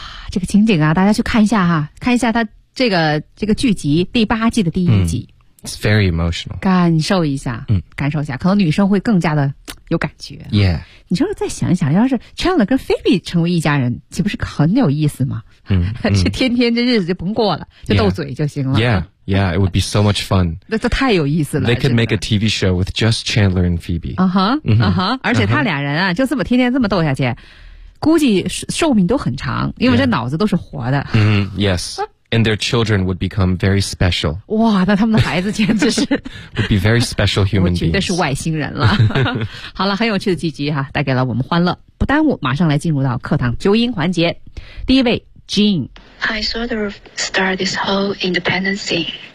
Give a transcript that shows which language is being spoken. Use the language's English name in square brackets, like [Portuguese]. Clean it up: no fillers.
[Chinese] 这个情景啊，大家去看一下哈，看一下他这个剧集第八季的第一集。 [English] It's very emotional. [Chinese] 感受一下，感受一下，可能女生会更加的有感觉。 [English] Yeah. [Chinese] 你说再想一想，要是 Chandler 跟 Phoebe 成为一家人，岂不是很有意思吗？这天天这日子就甭过了，就斗嘴就行了。 [English] Yeah, it would be so much fun. [Chinese] 这太有意思了。 [English] They could make a TV show with just Chandler and Phoebe. [Chinese] 而且他俩人啊，就这么天天这么斗下去。估计寿命都很长，因为这脑子都是活的。 [English] Yeah. Mm-hmm. Yes, and their children would become very special. [Chinese] 哇，那他们的孩子简直是 [English] would be very special human beings. [Chinese] 我觉得是外星人了。好了，很有趣的剧集哈，带给了我们欢乐。不耽误，马上来进入到课堂纠音环节。第一位 ，Jean. [English] I sort of start this whole independent thing.